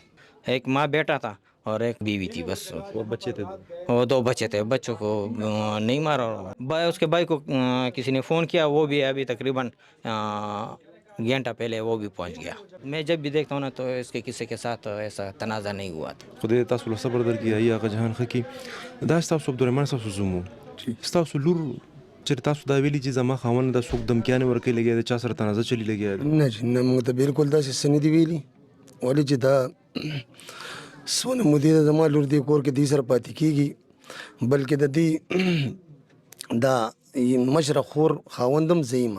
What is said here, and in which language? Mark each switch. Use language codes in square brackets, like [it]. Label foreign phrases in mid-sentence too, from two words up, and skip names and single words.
[ur] ایک ماں بیٹا تھا اور ایک بیوی تھی بس. وہ بچے تھے؟ وہ 2 بچے تھے. بچوں کو نہیں مارا. اس کے بھائی کو کسی نے فون کیا، وہ بھی ابھی تقریباً گھنٹہ پہلے وہ بھی پہنچ گیا. میں جب بھی دیکھتا ہوں نا تو اس کے کسی کے ساتھ ایسا تنازع نہیں ہوا تھا. [ps] خدای تاسو له صبر درکړي. آیي هغه جهان ښه کړي. دا ستاسو عبدالرحمن ستاسو زوم و، ستاسو لور چې تاسو دا ویلي چې زما خاوند دا څوک دمکیانې ورکوي لګیا دی، چا سره تنازع چلي لګیا دی؟ نه جی نه، موږ ته بالکل داسې څه نه دي ویلي. ولې چې دا څونه مودې ده زما لور دې کور کې دې سره پاتې کېږي، بلکې د دې دا مشره خور خاوندم زه یم.